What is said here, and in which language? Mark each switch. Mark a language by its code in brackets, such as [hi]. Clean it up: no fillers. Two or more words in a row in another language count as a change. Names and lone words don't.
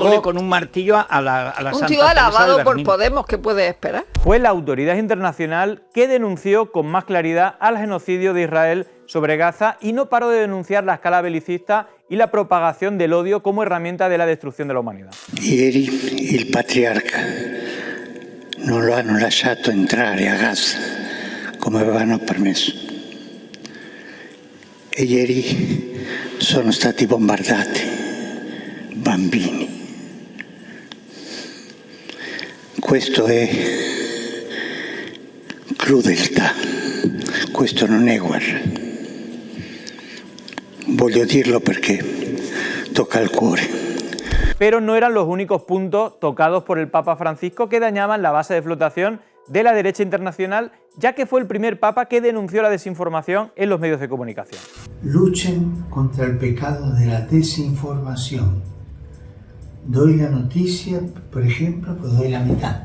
[es] luego- con un martillo a la Un Santa tío Teresa de alabado por Bernini. Podemos, ¿qué puede esperar? Fue la autoridad internacional que denunció con más claridad al genocidio de Israel sobre Gaza y no paró de denunciar la escala belicista y la propagación del odio como herramienta de la destrucción de la humanidad. [it] Ieri il patriarca non lo hanno lasciato entrare a Gaza come avevano permesso. E ieri sono stati bombardati bambini. Questo è crudeltà, questo non è guerra. Voglio dirlo perché tocca al cuore. [es] Pero no eran los únicos puntos tocados por el Papa Francisco que dañaban la base de flotación de la derecha internacional, ya que fue el primer Papa que denunció la desinformación en los medios de comunicación. Luchen contra el pecado de la desinformación. Doy la noticia, por ejemplo, pues doy la mitad.